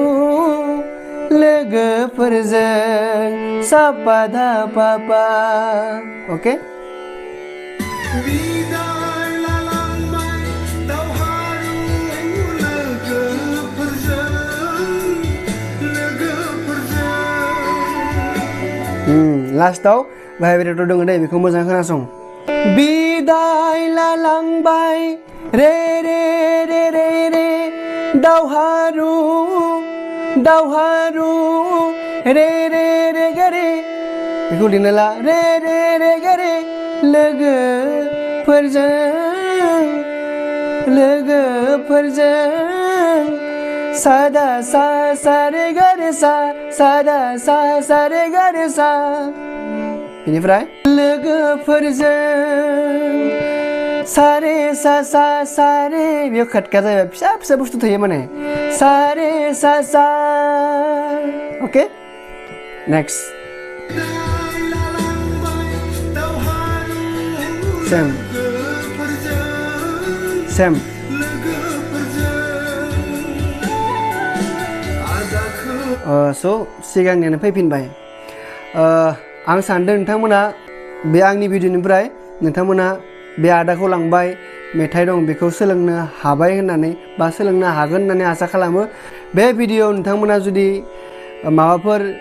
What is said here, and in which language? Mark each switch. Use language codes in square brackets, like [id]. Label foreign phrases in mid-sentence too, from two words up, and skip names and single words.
[brx] लोगोफोरजों सा पा धा पा पा अके लास्टाव बाहाय बेरेट' दङ दे बेखौ मोजां खोनासं बिदाय लालांबाय रे रे रे रे रे दावहारु दावहारु रे रे रे गे रे बेखौ लिरना ला रे रे रे गे रे लोगोफोरजों सादा सा सा रे गा रे सा सादा सा सा रे गा रे सा बेनिफ्राय लोगोफोरजों सा रे सा सा सा रे बेयाव खटका जायो फिसा फिसा बुस्थु थायो माने सा रे सा सा अके नेक्स्ट सेम स' सिगांनियानो फैफिनबाय आं सानदों नोंथांमोना बे आंनि भिडिअनिफ्राय नोंथांमोना बे आदाखौ लांबाय मेथाइ दं बेखौ सोलोंनो हाबाय होननानै बा सोलोंनो हागोन होननानै आसा खालामो बे भिडिअ नोंथांमोना जुदि माबाफोर